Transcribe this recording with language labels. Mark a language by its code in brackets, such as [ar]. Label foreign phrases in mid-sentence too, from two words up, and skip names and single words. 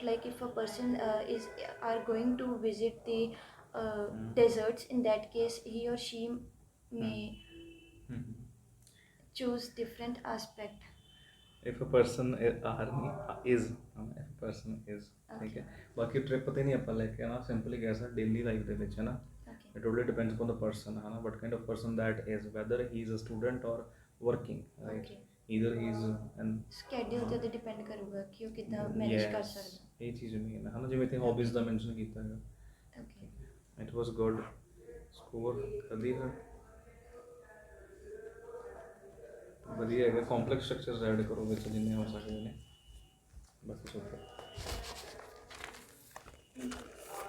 [en] Like if a person is are going to visit the deserts, in that case he or she may Mhm. choose different aspect. if a person army is if a person is [pa] ਠੀਕ ਹੈ ਬਾਕੀ ਟ੍ਰਿਪ ਤੇ ਨਹੀਂ ਆਪਾਂ ਲੈ ਕੇ ਆਣਾ ਸਿੰਪਲੀ ਕਹਿ ਸਕਦੇ [en] daily life [pa] ਦੇ ਵਿੱਚ ਹੈ ਨਾ [en] Okay. it totally depends upon the person [pa] ਹੈ ਨਾ [en] what kind of person that is whether he is a student or working right Okay. either he is and [pa] Schedule ਤੇ ਡਿਪੈਂਡ ਕਰੂਗਾ ਕਿ ਉਹ ਕਿੱਦਾਂ ਮੈਨੇਜ ਕਰ [en] yes [pa] ਸਕਦਾ. ਇਹ ਚੀਜ਼ ਮੇਨ ਹੈ ਨਾ ਜਿਵੇਂ ਤੇ ਹੌਬੀਜ਼ ਦਾ ਮੈਂਸ਼ਨ ਕੀਤਾ ਹੈਗਾ [en] Okay. it was good score [pa] ਵਧੀਆ ਵਧੀਆ ਹੈਗਾ [en] complex structures [pa] ਐਡ ਕਰੋ ਵਿੱਚ ਜਿੰਨੇ ਹੋ ਸਕਦੇ ਨੇ ਬਸ ਸੁਪਰ